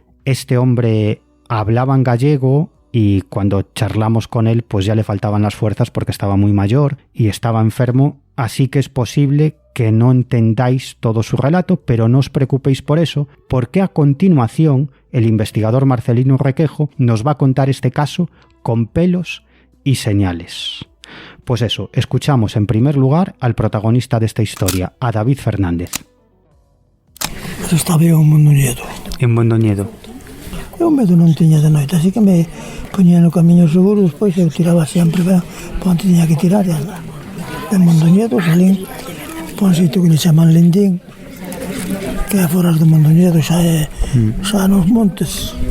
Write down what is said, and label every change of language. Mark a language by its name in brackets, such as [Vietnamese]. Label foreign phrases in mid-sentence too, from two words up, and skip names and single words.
[Spanish] Este hombre hablaba en gallego, y cuando charlamos con él pues ya le faltaban las fuerzas porque estaba muy mayor y estaba enfermo, así que es posible que no entendáis todo su relato, pero no os preocupéis por eso, porque a continuación el investigador Marcelino Requejo nos va a contar este caso con pelos y señales. Pues eso, escuchamos en primer lugar al protagonista de esta historia, a David Fernández. Pues estaba yo en Mondoñedo. En Mondoñedo. [Galician] Eu medo non tiña de noite, así que me poñía no camiño seguro, despois eu tiraba sempre para onde tiña que tirar e anda. De Mondoñedo salín para un sitio que le chaman Lindín, que é fora de Mondoñedo, xa nos montes.